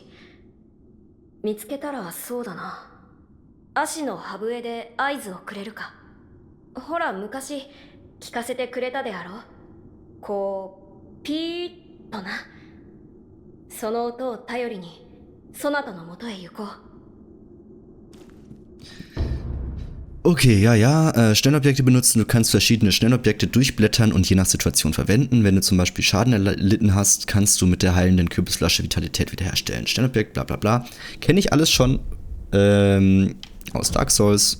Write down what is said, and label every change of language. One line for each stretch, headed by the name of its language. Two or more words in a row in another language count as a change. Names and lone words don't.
Japanese: 見つけたらそうだな、足の歯笛で合図をくれるか。ほら昔聞かせてくれたであろう。こうピーッとな。その音を頼りにそなたのもとへ行こう。
German: Okay, ja, Schnellobjekte benutzen. Du kannst verschiedene Schnellobjekte durchblättern und je nach Situation verwenden. Wenn du zum Beispiel Schaden erlitten hast, kannst du mit der heilenden Kürbisflasche Vitalität wiederherstellen. Schnellobjekt, bla bla bla. Kenne ich alles schon aus Dark Souls.